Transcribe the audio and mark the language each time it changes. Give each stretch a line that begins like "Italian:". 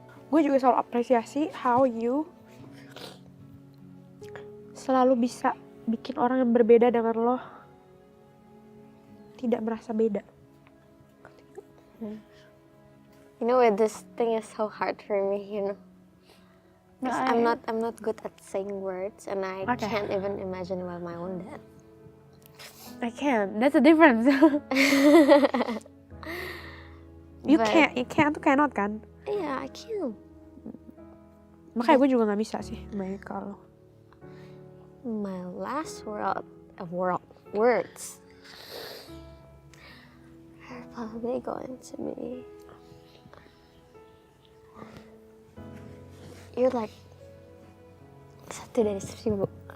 Indonesian: Gue juga selalu apresiasi how you selalu bisa bikin orang yang berbeda dengan lo tidak merasa beda.
English: You know, this thing is so hard for me, you know. 'Cause I'm not good at saying words, and I Okay. can't even imagine about my own dad. I can. That's the difference. You can't tuh cannot kan? Yeah, I can.
Indonesian: Makanya gue juga gak bisa sih main kalau.
English: My last words are probably going to be, you're like 1 dari 1000.